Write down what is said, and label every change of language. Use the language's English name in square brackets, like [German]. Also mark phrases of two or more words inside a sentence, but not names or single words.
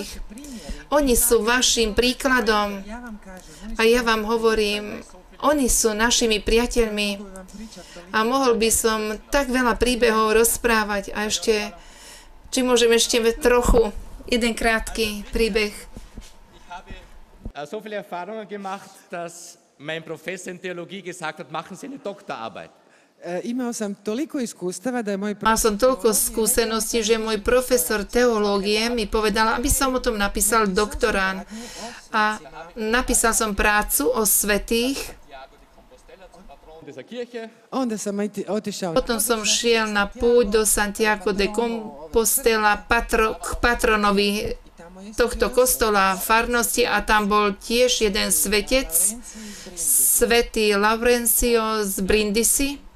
[Slovak] Oni sú vašim príkladom. A ja vám hovorím, oni sú našimi priateľmi. A mohol by som tak veľa príbehov rozprávať. A ešte, či môžem ešte trochu, jeden krátky príbeh. [German] So viele Erfahrungen gemacht, dass mein Professor in Theologie gesagt hat, machen Sie eine Doktorarbeit. [Slovak] Mal som toľko skúseností, že môj profesor teológie mi povedal, aby som o tom napísal doktorát. A napísal som prácu o svätých. Potom som šiel na púť do Santiago de Compostela k patronovi tohto kostola farnosti a tam bol tiež jeden svetec, svätý Laurencio z Brindisi.